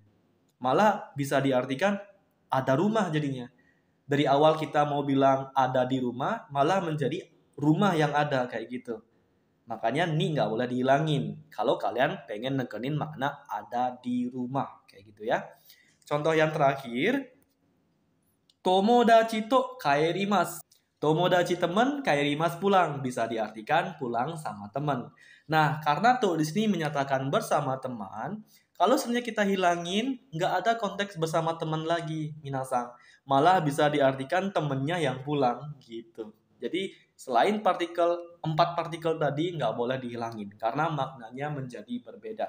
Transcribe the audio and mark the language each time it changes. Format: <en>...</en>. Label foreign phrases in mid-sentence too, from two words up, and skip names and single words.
<id>Malah bisa diartikan ada rumah jadinya. Dari awal kita mau bilang ada di rumah, malah menjadi rumah yang ada kayak gitu. Makanya ni nggak boleh dihilangin. Kalau kalian pengen nekenin makna ada di rumah kayak gitu ya. Contoh yang terakhir,</id> <ja>友達と帰ります.</ja> <id>Tomodachi teman, kaerimasu pulang. Bisa diartikan pulang sama teman. Nah, karena tuh di sini menyatakan bersama teman, kalau sebenarnya kita hilangin, nggak ada konteks bersama teman lagi, minasang. Malah bisa diartikan temennya yang pulang gitu. Jadi selain empat partikel tadi nggak boleh dihilangin karena maknanya menjadi berbeda.</id>